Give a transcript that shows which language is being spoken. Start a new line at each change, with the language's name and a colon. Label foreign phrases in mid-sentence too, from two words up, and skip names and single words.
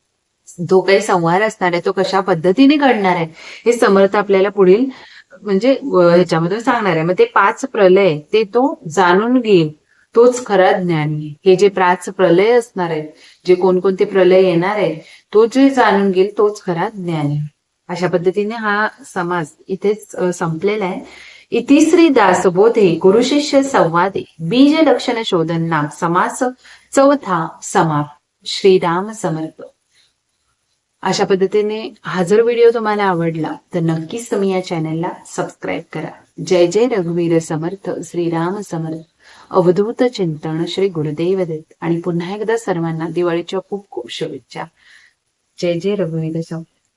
Marathi: जो काही संहार असणार आहे तो कशा पद्धतीने घडणार आहे हे समर्थ आपल्याला पुढील म्हणजे ह्याच्यामध्ये सांगणार आहे. मग ते 5 प्रलय ते तो जाणून घेईल, तोच खरा ज्ञानी. हे जे 5 प्रलय असणार आहेत, जे कोणकोणते प्रलय येणार आहेत, तो जे जाणून घेईल तोच खरा ज्ञानी. अशा पद्धतीने हा समास इथेच संपलेला आहे. इतिश्री दासबोधे गुरुशिष्य संवादे बीज लक्षण शोधन नाम समास चौथा समाप्त. श्रीराम समर्थ. अशा पद्धतीने हा जर व्हिडिओ तुम्हाला आवडला तर नक्कीच तुम्ही या चॅनलला सबस्क्राईब करा. जय जय रघुवीर समर्थ. श्रीराम समर्थ. अवधूत चिंतन. श्री गुरुदेव दत्त. आणि पुन्हा एकदा सर्वांना दिवाळीच्या खूप खूप शुभेच्छा. जय जय रघुवीर समर्थ.